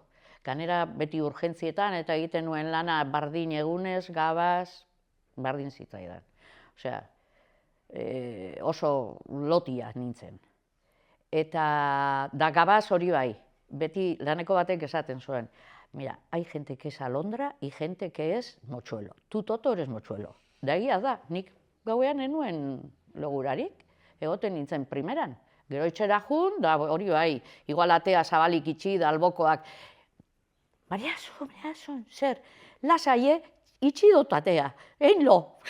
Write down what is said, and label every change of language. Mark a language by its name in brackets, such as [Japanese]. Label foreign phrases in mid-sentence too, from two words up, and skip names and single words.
[Basque] Ganera beti urgentzietan eta egiten nuen lana bardin egunez, gabaz, bardin zitzaidan. Osea, oso lotia nintzen. Eta da gabaz hori bai, beti laneko batek esaten zuen. [Spanish] Mira, hay gente que es alondra y gente que es mochuelo. Tu toto eres mochuelo. [Basque] Da egia da, nik gauean enuen logurarik, egoten nintzen primeran. Gero itxera jun, da hori bai, igual atea zabalik itxi da albokoak. Mariazu, zer, lasai, itxi dut atea, egin lo.